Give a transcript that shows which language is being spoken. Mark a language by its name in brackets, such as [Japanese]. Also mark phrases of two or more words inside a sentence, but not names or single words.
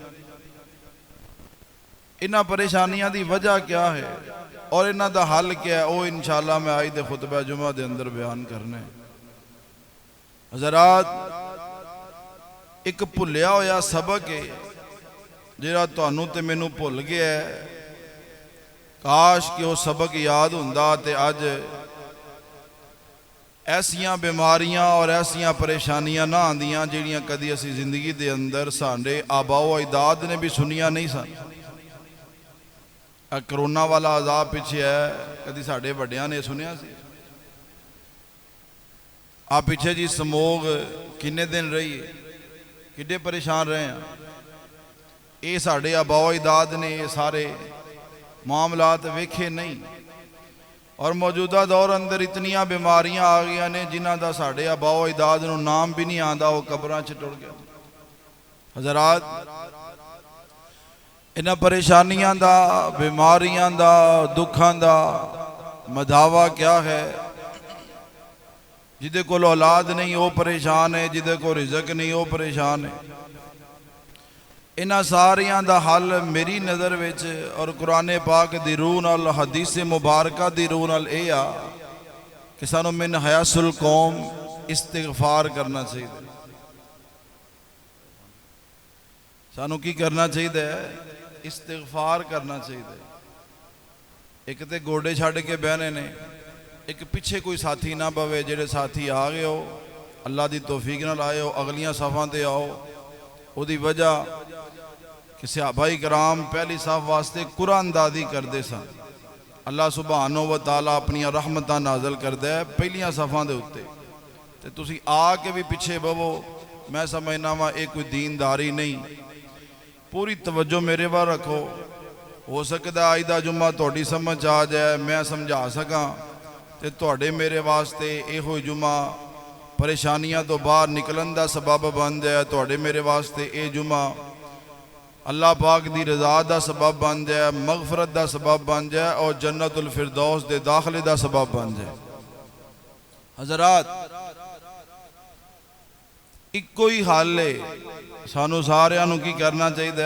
[Punjabi] انہاں پریشانیاں دی وجہ کیا ہے اور انہاں دا حل کیا ہے، وہ انشاءاللہ میں آج دے خطبہ جمعہ دے اندر بیان کرنے. حضرات، ایک بھلیا ہویا سبق ہے جہاں تانوں تے مینوں بھل گیا ہے. کاش کہ وہ سبق یاد ہوندا تے اج ایسیاں بیماریاں اور ایسیاں پریشانیاں نہ آندیاں جہڑیاں کدی اسی زندگی دے اندر ساڈے آبا و اجداد نے بھی سنیاں نہیں سن. کرونا والا عذاب پیچھے ہے، کدی ساڈے وڈیاں نے سنیا سی؟ آپ پیچھے جی سموگ کنے دن رہی ہے، کڈے پریشان رہے ہیں. یہ ساڈے آبا و اجداد نے یہ سارے معاملات ویکھے نہیں، اور موجودہ دور اندر اتنیاں بیماریاں آ گئی نے جنہاں دا ساڈے آبا و اجداد نو نام بھی نہیں آندا، وہ قبراں چ ٹر گیا. حضرات، انہاں پریشانیاں دا، بیماریاں دا، دکھاں دا مداوا کیا ہے؟ جدے کول اولاد نہیں وہ پریشان ہے، جدے کو رزق نہیں وہ پریشان ہے. انہاں ساریاں دا حل میری نظر وچ اور قرآن پاک دی روح نال، حدیث مبارکہ دی روح نال اے آ کہ سانو من حیاس القوم استغفار کرنا چاہیے. سانو کی کرنا چاہیے؟ استغفار کرنا چاہیے. ایک تے گوڑے چھڑ کے بہنے نے، ایک پیچھے کوئی ساتھی نہ بوے. جڑے ساتھی آ گئے ہو اللہ دی توفیق نال آئے ہو، اگلیاں صفاں تے آؤ. او دی وجہ کہ صحابہ کرام پہلی صف واسطے قرآن دادی کردے سن. [Arabic] اللہ سبحانہ و تعالیٰ [Punjabi] اپنی رحمتاں نازل کردے پہلیاں صفاں دے اتے. تے تسی آ کے بھی پیچھے بوو، میں سمجھنا وا یہ کوئی دینداری نہیں. پوری توجہ میرے بار رکھو. ہو سکتا آج دا جمعہ تہاڈی سمجھ آ جائے، میں سمجھا سکاں تے تہاڈے میرے واسطے یہ جمعہ پریشانیاں تو باہر نکلن دا سبب بن جائے. تہاڈے میرے واسطے یہ جمعہ اللہ پاک دی رضا دا سبب بن جائے، مغفرت دا سبب بن جائے، اور جنت الفردوس دے داخلے دا سبب بن جائے. حضرات، ایک کوئی حال ہے، سانو سارے نو کی کرنا چاہیے؟